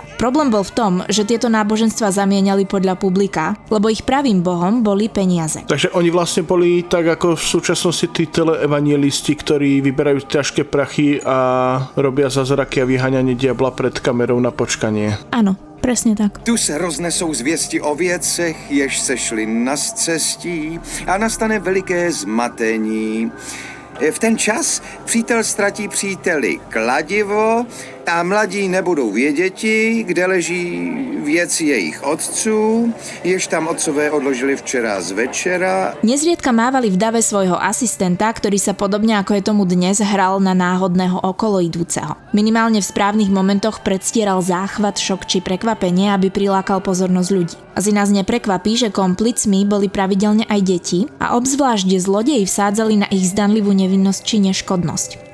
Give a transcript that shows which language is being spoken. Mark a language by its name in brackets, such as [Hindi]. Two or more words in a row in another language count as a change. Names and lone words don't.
[Slovak] Problém bol v tom, že tieto náboženstva zamieniali podľa publika, lebo ich pravým bohom boli peniaze. Takže oni vlastne boli tak ako v súčasnosti tí teleevangelisti, ktorí vyberajú ťažké prachy a robia zázraky a vyháňanie diabla pred kamerou na počkanie. Áno. Presne tak. [Czech] Tu se roznesou zvěsti o věcech, jež se šly na scestí a nastane veliké zmatení. V ten čas přítel ztratí příteli kladivo a mladí nebudou věděti, kde leží věci jejich otců, jež tam otcové odložili včera z večera. [Slovak] Nezriedka mávali v dave svojho asistenta, ktorý sa podobne ako je tomu dnes hral na náhodného okoloidúceho. Minimálne v správnych momentoch predstieral záchvat, šok či prekvapenie, aby prilákal pozornosť ľudí. Asi nás neprekvapí, že komplicmi boli pravidelne aj deti a obzvlášť zlodeji vsádzali na ich zdanlivú nevinnosť či neškodnosť.